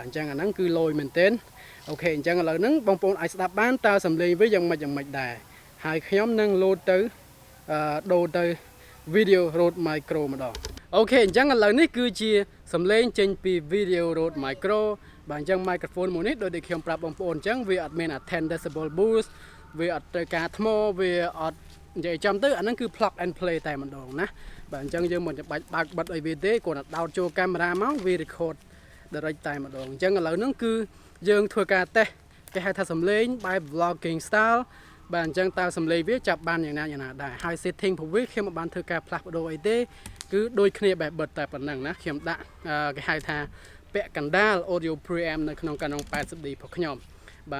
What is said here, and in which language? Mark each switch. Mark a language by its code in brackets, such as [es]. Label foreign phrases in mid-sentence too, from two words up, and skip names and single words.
[km] អញ្ចឹងអាហ្នឹងគឺលយមែនទែនអូខេអញ្ចឹងឥឡូវហ្នឹងបងប្អូនអាចស្ដាប់បានតើសំឡេងវាយ៉ាងម៉េចដែរហើយខ្ញុំនឹងលោតទៅដូរទៅ video Rode Micro ម្ដងអូខេអញ្ចឹងឥឡូវនេះគឺជាសំឡេងចេញពី video Rode Micro បាទអញ្ចឹង microphone មួយនេះដូចដែលខ្ញុំប្រាប់បងប្អូនអញ្ចឹងវាអត់មានអា [en] 10 decibel boost [km] វាអត់ត្រូវការថ្មវា អត់និយាយចំទៅអាហ្នឹងគឺ [en] plug and play [km] តែម្ដងណាបាទអញ្ចឹងយើងមិនចាំបាច់បើកបិទអីវាទេគ្រាន់តែដោតចូលកាមេរ៉ាមកវា [en] record direct [km] តែម្ដងអញ្ចឹងឥឡូវហ្នឹងគឺយើងធ្វើការតេស្តគេហៅថាសំឡេងបែប [en] vlogging style [km] បាទអញ្ចឹងតើសំ ឡេងវាចាប់បានយ៉ាងណាដែរហើយ setting របស់វាខ្ញុំមិនបានធ្វើការផ្លាស់ប្ដូរអីទេគឺដូចគ្នាបែបបិទតែប៉ុណ្ណឹងណាខ្ញុំដាក់គេហៅថាពាក់កណ្ដាល [en] audio preamp [km] នៅក្នុង canon 80D របស់ខ្ញុំបាទ